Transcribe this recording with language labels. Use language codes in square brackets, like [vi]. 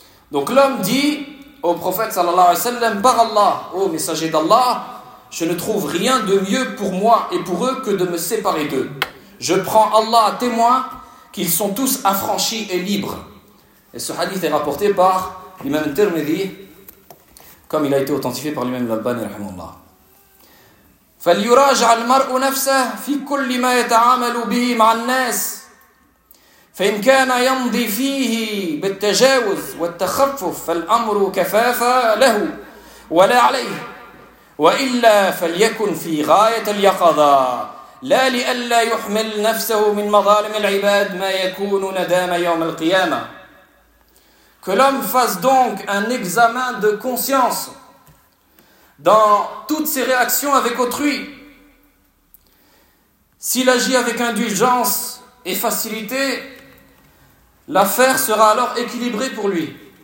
[fr] Donc l'homme dit au prophète sallallahu alayhi wa sallam, par Allah, ô messager d'Allah, je ne trouve rien de mieux pour moi et pour eux que de me séparer d'eux. Je prends Allah à témoin qu'ils sont tous affranchis et libres. Et ce hadith est rapporté par l'imam Tirmidhi, comme il a été authentifié par l'imam Al-Albani, rahimahullah. [ar] فَلْيُرَاجْعَ الْمَرْءُ نَفْسَهُ فِي كُلِّ مَا يَتَعَامَلُ بِهِ مَعَ النَّاسِ فإن كان يمضي فيه بالتجاوز والتخفف فالأمر كفافا له ولا عليه وإلا فليكن في غاية اليقظة لا لئلا يحمل نفسه من مظالم العباد ما يكون ندام يوم القيامة. [fr] Que l'homme fasse donc un examen de conscience dans toutes ses réactions avec autrui. S'il agit avec indulgence et facilité, l'affaire sera alors équilibrée pour lui.